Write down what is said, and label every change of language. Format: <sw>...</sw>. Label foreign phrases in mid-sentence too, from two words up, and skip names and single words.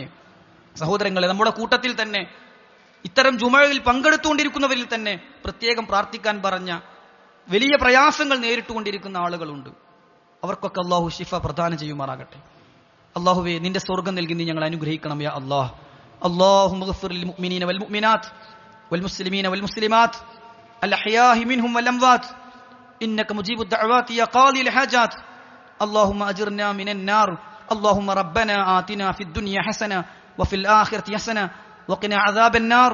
<ml>സഹോദരങ്ങളെ, നമ്മുടെ കൂട്ടത്തിൽ തന്നെ ഇത്തരം ജുമയിൽ പങ്കെടുത്തുകൊണ്ടിരിക്കുന്നവരിൽ തന്നെ പ്രത്യേകം പ്രാർത്ഥിക്കാൻ പറഞ്ഞ വലിയ പ്രയാസങ്ങൾ നേരിട്ടുകൊണ്ടിരിക്കുന്ന ആളുകളുണ്ട്. അവർക്കൊക്കെ അള്ളാഹു ശിഫ പ്രദാനം ചെയ്യുമാറാകട്ടെ. അള്ളാഹുവേ, നിന്റെ സ്വർഗം നൽകി നീ ഞങ്ങൾ അനുഗ്രഹിക്കണം</ml> <ar>يا الله. اللهم اغفر للمؤمنين والمؤمنات والمسلمين والمسلمات الأحياء منهم والأموات إنك مجيب الدعوات يا قاضي الحاجات. اللهم أجرنا من النار. اللهم ربنا آتنا في الدنيا حسنة وفي الآخرة حسنة وقنا عذاب النار.</ar>